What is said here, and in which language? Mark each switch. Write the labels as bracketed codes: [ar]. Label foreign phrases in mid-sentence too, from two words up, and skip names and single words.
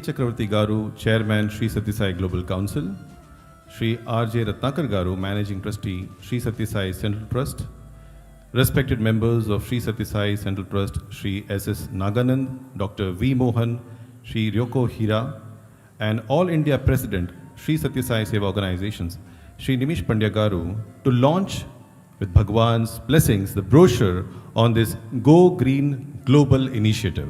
[en] Chakravarti Garu, Chairman, Shri Satya Sai Global Council, Shri R.J. Ratnakar Garu, Managing Trustee, Shri Satya Sai Central Trust, respected members of Shri Satya Sai Central Trust, Shri S.S. Naganand, Dr. V. Mohan, Shri Ryoko Hira, and All India President, Sri Satya Sai Seva Organizations, Sri Nimish Pandya Garu, to launch with Bhagavan's blessings the brochure on this Go Green Global Initiative.